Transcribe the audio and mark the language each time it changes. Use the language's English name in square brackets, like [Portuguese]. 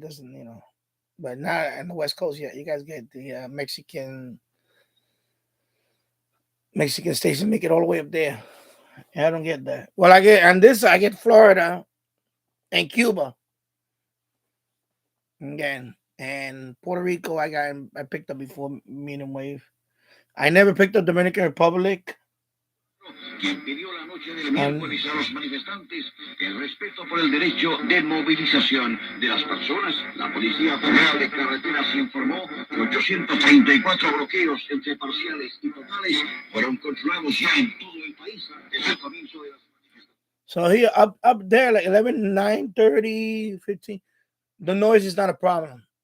[English] Doesn't, you know, but not on the West Coast. Yeah, you guys get the Mexican station, make it all the way up there. I don't get that. Well, I get Florida and Cuba. Again, and Puerto Rico, I picked up before medium wave. I never picked up Dominican Republic. [Spanish] Quien pidió la noche del miércoles a los manifestantes el respeto por el derecho de movilización de las personas. La Policía Federal de Carreteras informó que 834 bloqueos entre parciales y totales fueron controlados ya en todo el país desde el comienzo de las manifestaciones. [English] So here up there, like 11, 9, 30, 15, the noise is not a problem.